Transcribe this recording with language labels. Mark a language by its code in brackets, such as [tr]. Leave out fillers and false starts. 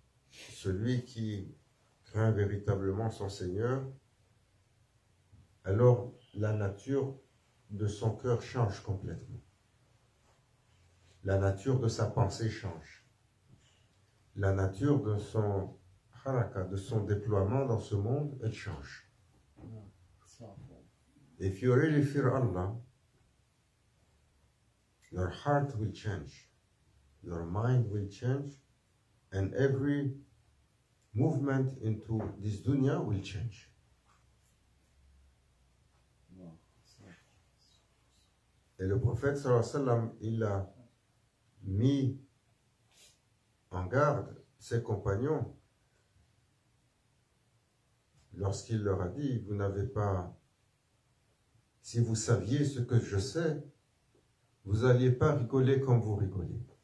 [fr] Celui qui craint véritablement son Seigneur, alors la nature de son cœur change complètement. La nature de sa pensée change. La nature de son haraka, de son déploiement dans ce monde, elle change. [en] If you really fear Allah, your heart will change, your mind will change, and every movement into this dunya will change. [fr] Et le prophète sallallahu alayhi wa sallam, il a mis en garde ses compagnons lorsqu'il leur a dit, vous n'avez pas, si vous saviez ce que je sais, vous n'alliez pas rigoler comme vous rigolez.